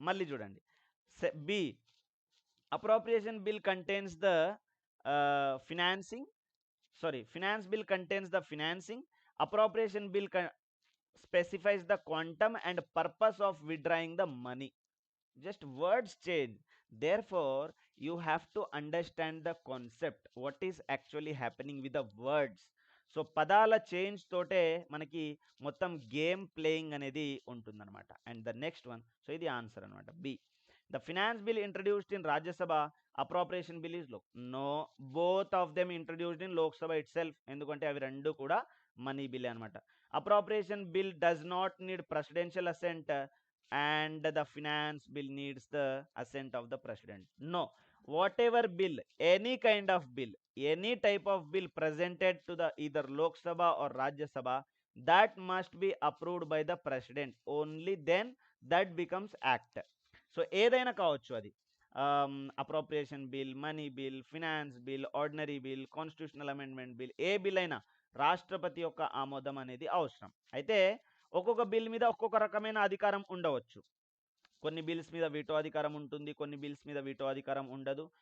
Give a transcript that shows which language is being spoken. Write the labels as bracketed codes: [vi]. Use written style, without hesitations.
[en] మళ్ళీ చూడండి, B appropriation bill contains the financing, finance bill contains the financing, appropriation bill specifies the quantum and purpose of withdrawing the money. Just words change, therefore you have to understand the concept, what is actually happening with the words. [te] So పదాల change తోటే మనకి మొత్తం game playing అనేది ఉంటుందన్నమాట. [en] and the next one, [te] so ఇది answer అనమాట, B. [en] the finance bill introduced in Rajya Sabha appropriation bill is low no, both of them introduced in Lok Sabha it self, [te] ఎందుకంటే అవి రెండు కూడా మనీ బిల్ అనమాట. [en] Appropriation bill does not need presidential assent and the finance bill needs the assent of the president. No, whatever bill, any kind of bill, any type of bill presented to the either Lok Sabha or Rajya Sabha, that must be approved by the president, only then that becomes act. [te] So ఏదైనా కావచ్చు అది, appropriation bill, money bill, finance bill, ordinary bill, constitutional amendment bill, ఏ bill అయినా రాష్ట్రపతి యొక్క ఆమోదం అనేది అవసరం. అయితే ఒక్కొక్క బిల్ మీద ఒక్కొక్క రకమైన అధికారం ఉండవచ్చు. కొన్ని బిల్స్ మీద వీటో అధికారం ఉంటుంది, కొన్ని బిల్స్ మీద వీటో అధికారం ఉండదు.